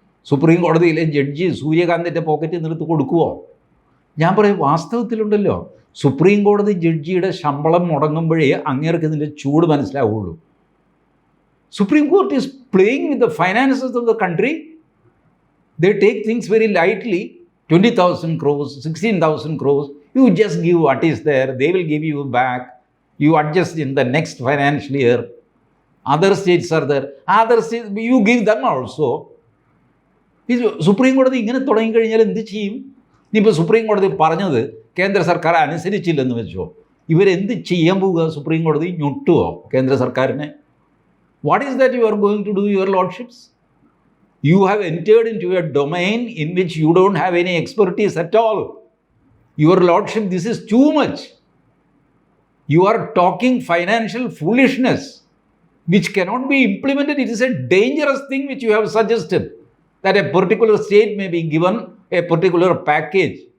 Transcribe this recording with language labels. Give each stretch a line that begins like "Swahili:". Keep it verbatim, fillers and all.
Malayalam: Supreme കോടതിയിലെ judge സൂര്യകാന്തിൻ്റെ പോക്കറ്റിൽ നിന്ന് എടുത്ത് കൊടുക്കുമോ? ഞാൻ പറയും, വാസ്തവത്തിലുണ്ടല്ലോ സുപ്രീം കോടതി ജഡ്ജിയുടെ ശമ്പളം മുടങ്ങുമ്പോഴേ അങ്ങേർക്ക് ഇതിൻ്റെ ചൂട് മനസ്സിലാവുള്ളൂ.
English: Supreme court is playing with the finances of the country. They take things very lightly. twenty thousand crores, sixteen thousand crores, you just give what is there, they will give you back, you adjust in the next financial year. Other states are there, other states, you give them also.
Malayalam: Supreme കോടതി ഇങ്ങനെ തുടങ്ങിക്കഴിഞ്ഞാൽ എന്ത് ചെയ്യും? ഇനിയിപ്പോൾ supreme കോടതി പറഞ്ഞത് കേന്ദ്ര സർക്കാർ അനുസരിച്ചില്ലെന്ന് വെച്ചോ, ഇവരെന്ത് ചെയ്യാൻ പോവുക? സുപ്രീം കോടതി ഞൊട്ടുവോ കേന്ദ്ര സർക്കാരിനെ?
English: What is that you are going to do your lordships? You have entered into a domain in which you don't have any expertise at all. Your lordship, this is too much. You are talking financial foolishness, which cannot be implemented. It is a dangerous thing which you have suggested, that a particular state may be given a particular package.